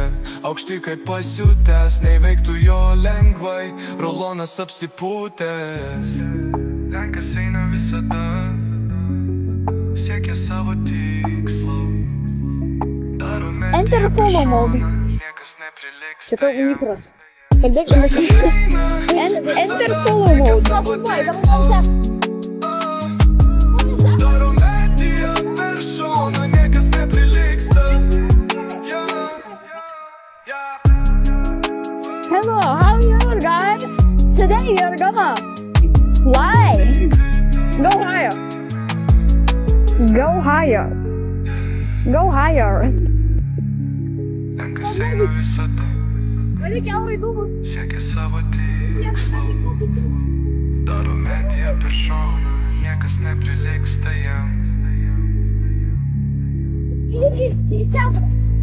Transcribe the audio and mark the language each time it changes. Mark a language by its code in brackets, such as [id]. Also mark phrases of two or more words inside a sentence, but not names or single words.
[lt] Aukštai kaip pasiutęs, neįveiktų jo lengvai. Rulonas apsipūtęs, lenkas eina visada, siekia savo tikslo. Daro metiją per šoną, niekas neprilygsta jam. [en] Enter follow mode. [lt] Daro metiją per šoną, niekas neprilygsta jam. [en] Hello, how are you guys? Today you're gonna fly. Go higher. Go higher. Go higher. [lt] Lenkas eina visada, siekia savo tikslo. Daro metiją per šoną, niekas neprilygsta jam.